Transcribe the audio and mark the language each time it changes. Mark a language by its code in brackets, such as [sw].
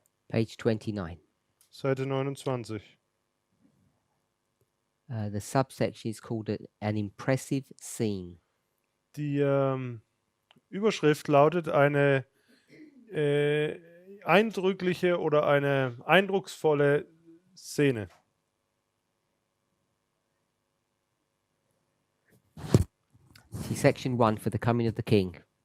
[en] Page 29. [de] Seite 29. [en] The subsection is called an impressive scene. [de] Die Überschrift lautet eine eindrückliche oder eine eindrucksvolle Szene. [en] See section 1 for the coming of the king.